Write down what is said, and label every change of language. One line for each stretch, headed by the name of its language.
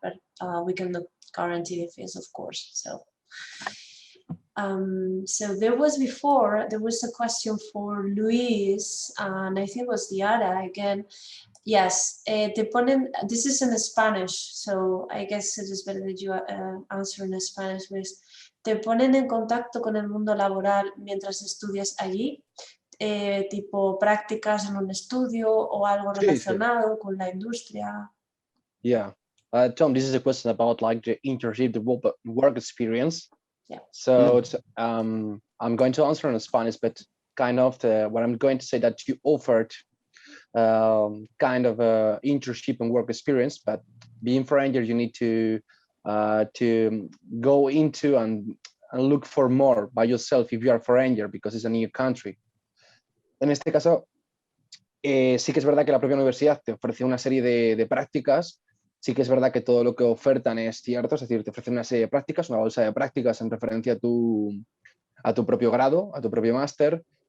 English: But we cannot guarantee the fees, of course. So there was a question for Luis, and I think it was Diara again. Yes, this is in Spanish, so I guess it is better that you answer in Spanish, Luis.
Spanish: ¿Te ponen en contacto con el mundo laboral mientras estudias allí? Tipo prácticas en un estudio o algo relacionado con la industria?
English: Yeah. Tom, this is a question about like the internship, the work experience. Yeah. So it's, I'm going to answer in Spanish, but kind of what I'm going to say that you offered kind of a internship and work experience, but being foreigner, you need to go into and look for more by yourself if you are foreigner, because it's a new country.
Spanish: En este caso, sí que es verdad que la propia universidad te ofrece una serie de prácticas. Sí que es verdad que todo lo que ofertan es cierto, es decir, te ofrecen una serie de prácticas, una bolsa de prácticas en referencia a tu propio grado, a tu propio máster.